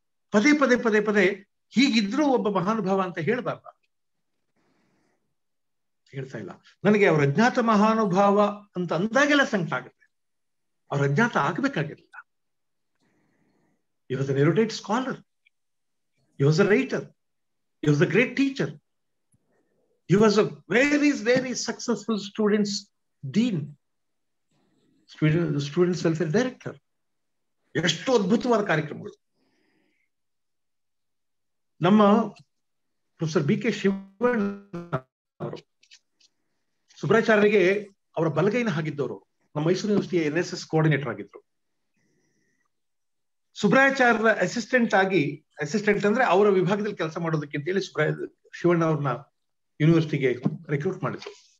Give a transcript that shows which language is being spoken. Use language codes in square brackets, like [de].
[kn] ಪದೇ ಪದೇ ಪದೇ ಪದೇ ಹೀಗಿದ್ರು ಒಬ್ಬ ಮಹಾನುಭಾವ ಅಂತ ಹೇಳ್ಬಾರ್ದ? ಹೇಳ್ತಾ ಇಲ್ಲ. ನನಗೆ ಅವ್ರ ಅಜ್ಞಾತ ಮಹಾನುಭಾವ ಅಂತ ಅಂದಾಗೆಲ್ಲ ಸಂಕಟ ಆಗುತ್ತೆ. ಅವ್ರ ಅಜ್ಞಾತ ಆಗ್ಬೇಕಾಗಿರಲಿಲ್ಲ. [en] He was an erudite scholar. He was a writer. He was a great teacher. He was a very, very successful students dean, students welfare director. [kn] ಎಷ್ಟು ಅದ್ಭುತವಾದ ಕಾರ್ಯಕ್ರಮಗಳು. ನಮ್ಮ ಪ್ರೊಫೆಸರ್ BK ಶಿವಣ್ಣ ಅವರು ಸುಬ್ರಾಯಾಚಾರ್ಯರಿಗೆ ಅವರ ಬಲಗೈನ ಹಾಗಿದ್ದವರು. ನಮ್ಮ ಮೈಸೂರು ಯೂನಿವರ್ಸಿಟಿಯ NSS ಕೋಆರ್ಡಿನೇಟರ್ ಆಗಿದ್ರು. ಸುಬ್ರಾಯಾಚಾರ್ಯರ ಅಸಿಸ್ಟೆಂಟ್ ಅಂದ್ರೆ ಅವರ ವಿಭಾಗದಲ್ಲಿ ಕೆಲಸ ಮಾಡೋದಕ್ಕೆ ಅಂತೇಳಿ ಶಿವಣ್ಣ ಅವ್ರನ್ನ ಯೂನಿವರ್ಸಿಟಿಗೆ ರಿಕ್ರೂಟ್ ಮಾಡಿದ್ರು.